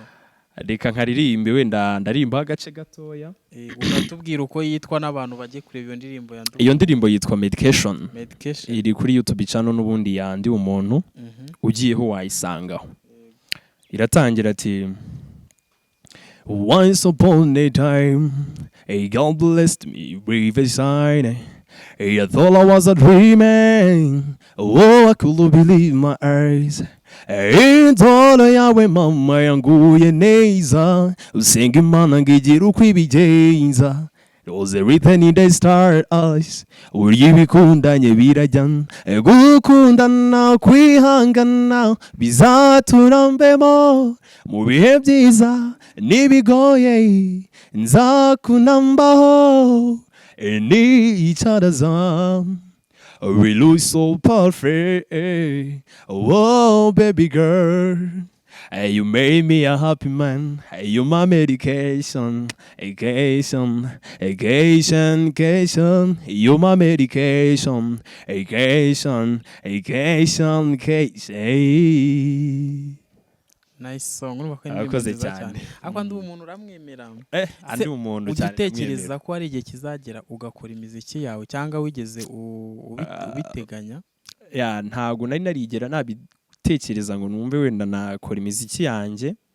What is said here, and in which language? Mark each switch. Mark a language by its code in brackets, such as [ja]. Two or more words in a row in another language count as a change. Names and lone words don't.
[rw] Reka nkaririmbe wenda ndarimba agace gatoya. Unatubwira uko yitwa n'abantu bagiye kureba iyo ndirimbo ya iyo ndirimbo yitwa Medication. Medication iri kuri YouTube channel n'ubundi yandi umuntu ugiyeho wayisangaho. Iratangira ati [en] Once upon a time, God blessed me with a sign. I thought I was a dreaming. Oh, I couldn't believe my eyes. [rw] Indoro yawe mama yanguye neza. Usenga Imana ngigira uko ibigenza. [en] It was written in the stars. [rw] Uri bikundanye birajyana. Gukundana kwihangana bizaturambemo. Mu bihe byiza nibigoye nzakunambaho. Ni icyaraza. [en] We look so perfect. Oh, baby girl. You made me a happy man. You my medication. Medication. You my medication. Nice song. [rw] Urumva ko Akoze cyane. Akwa ndi umuntu uramwemera. Andi umuntu cyane. Ugitekereza ko ari igihe kizagera ugakora imiziki yawe cyangwa wigeze ubiteganya? Ntago nari narigera nabitekereza ngo numve wenda nakora imiziki yanjye.